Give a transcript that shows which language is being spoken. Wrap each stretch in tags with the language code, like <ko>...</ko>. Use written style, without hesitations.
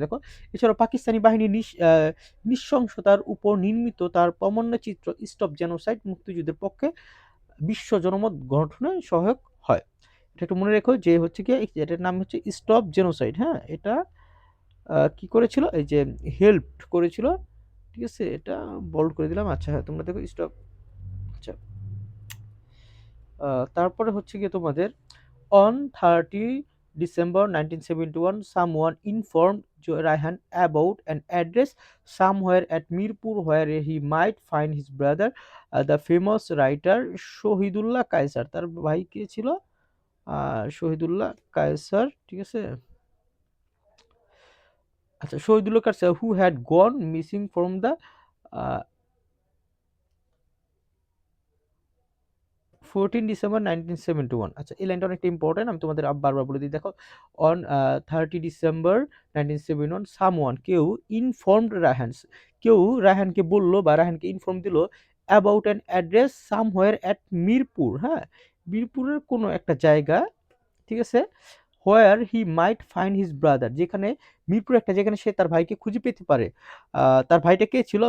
<bn>দেখো, এছাড়াও পাকিস্তানি বাহিনীর নৃশংসতার উপর নির্মিত তার চিত্র স্টপ জেনোসাইড মুক্তিযুদ্ধের পক্ষে বিশ্ব জনমত গঠনে সহায়ক হয়। এটা একটু মনে রেখো যে হচ্ছে কি, এটার নাম হচ্ছে স্টপ জেনোসাইড, হ্যাঁ। এটা কি করেছিল, এই যে হেল্প করেছিল, ঠিক আছে, এটা বোল্ড করে দিলাম। আচ্ছা, হ্যাঁ, তোমরা দেখো স্টপ। আচ্ছা, তারপরে হচ্ছে গিয়ে তোমাদের,</bn> <en>অন 30 December 1971, someone informed Raihan about an address somewhere at Mirpur where he might find his brother, the famous writer Shahidullah Kaiser.</en> <bn>তার ভাই কে ছিল? শহীদুল্লাহ কায়সার, ঠিক আছে।</bn> <en>আচ্ছা, Shahidullah Kaiser who had gone missing from the 14 December 1971।</en> <bn>আচ্ছা, এই লাইনটা অনেকটা ইম্পর্টেন্ট, আমি তোমাদের বারবার বলে দিই। দেখো,</bn> <en>on 30 December 1971, someone,</en> <bn>কেউ,</bn> <en>informed</en> <bn>রায়হান, কেউ রায়হানকে বললো বা রায়হানকে ইনফর্ম দিল,</bn> <en>about an address somewhere at Mirpur,</en> <bn>হ্যাঁ, মিরপুরের কোনো একটা জায়গা, ঠিক আছে,</bn> <en>where he might find his brother,</en> <bn>যেখানে মিরপুর একটা, যেখানে সে তার ভাইকে খুঁজে পেতে পারে। তার ভাইটা কে ছিল?</bn>